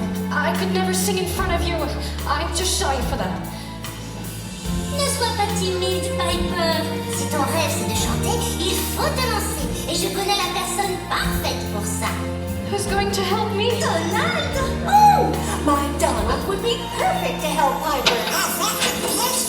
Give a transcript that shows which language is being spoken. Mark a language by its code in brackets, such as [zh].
[en] I could never sing in front of you. I'm too shy for that. [fr] Ne sois pas timide, Piper. Si ton rêve c'est de chanter, il faut te lancer. Et je connais la personne parfaite pour ça. [en] Who's going to help me? Donald! Oh! My Donald would be perfect to help Piper.